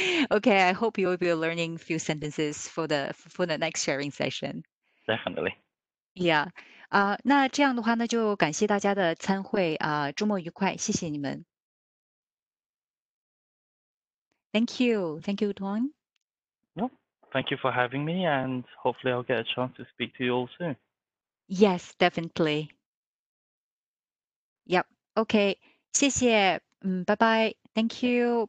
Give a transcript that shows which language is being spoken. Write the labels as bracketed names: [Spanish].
[English] Okay, I hope you will be learning a few sentences for the next sharing session. Definitely. Yeah. [Chinese] 那这样的话呢，就感谢大家的参会周末愉快，谢谢你们。 [English] Thank you, Tuan. Well, thank you for having me, and hopefully I'll get a chance to speak to you all soon. Yes, definitely. Yep. [Chinese] Okay. 谢谢。拜拜。 [English] Thank you.